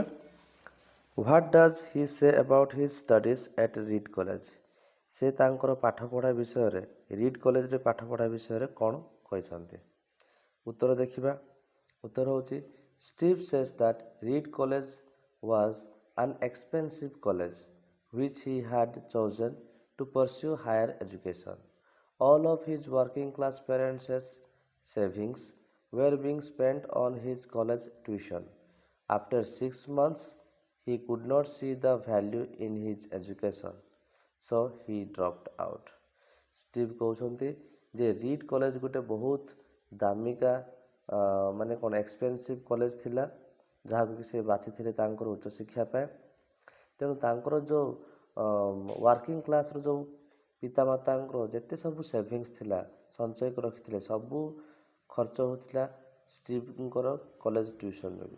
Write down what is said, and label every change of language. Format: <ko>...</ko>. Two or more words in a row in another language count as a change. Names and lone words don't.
<en>What does he say about his studies at Reed College.</en> <or>ସେ ତାଙ୍କର ପାଠପଢ଼ା ବିଷୟରେ ରିଡ୍ କଲେଜରେ ପାଠପଢ଼ା ବିଷୟରେ କ'ଣ କହିଛନ୍ତି? ଉତ୍ତର ଦେଖିବା। ଉତ୍ତର ହେଉଛି</or> <en>Steve says that Reed College was an expensive college which he had chosen to pursue higher education. All of his working class parents' savings were being spent on his college tuition. After 6 months, he could not see the value in his education, so he dropped out.</en> <or>ଷ୍ଟିଭ୍ କହୁଛନ୍ତି ଯେ ରିଡ୍ କଲେଜ ଗୋଟେ ବହୁତ ଦାମିକା ମାନେ କ'ଣ</or> <en>expensive college</en> <or>ଥିଲା, ଯାହାକୁ ସେ ବାଛିଥିଲେ ତାଙ୍କର ଉଚ୍ଚଶିକ୍ଷା ପାଇଁ। ତେଣୁ ତାଙ୍କର ଯେଉଁ</or> <en>working class</en> <or>ଯେଉଁ ପିତାମାତାଙ୍କର ଯେତେ ସବୁ ସେଭିଙ୍ଗସ୍ ଥିଲା, ସଞ୍ଚୟ କରି ରଖିଥିଲେ, ସବୁ ଖର୍ଚ୍ଚ ହେଉଥିଲା ଷ୍ଟିଭ୍ଙ୍କର</or> <en>college tuition</en> <or>ଯୋଗୁଁ।</or>